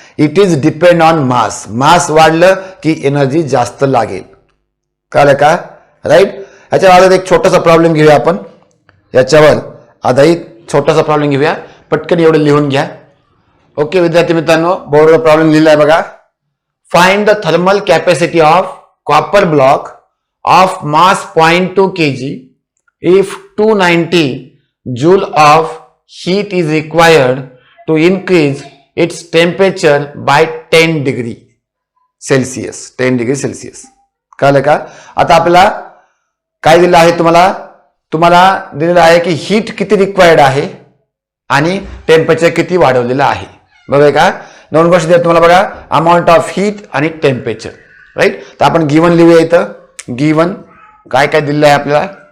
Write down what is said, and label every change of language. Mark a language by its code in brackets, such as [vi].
[en] It is depend on mass. [mr] मास वाढलं की energy जास्त लागेल. कळलं का? राईट. ह्याच्या आधारित एक छोटासा प्रॉब्लेम घेऊया आपण. याच्यावर आधारित छोटासा प्रॉब्लेम घेऊया. पटकन एवढं लिहून घ्या. ओके विद्यार्थी मित्रांनो, बोर्डवर प्रॉब्लेम लिहिलाय बघा. [en] Find the thermal capacity of copper block of mass 0.2 kg if 290 joule of heat is required to increase its temperature by 10 degree Celsius. 10 degree Celsius. [mr] कळलं का? आता आपल्याला काय दिलं आहे? तुम्हाला दिलेलं आहे की हीट किती रिक्वायर्ड आहे आणि टेम्परेचर किती वाढवलेलं आहे. बघा का? 2 गोष्टी दिल्या तुम्हाला बघा, अमाऊंट ऑफ हीट आणि टेम्परेचर. राईट. तर आपण गिवन लिहूया इथं. गिवन काय काय दिलेलं आहे आपल्याला.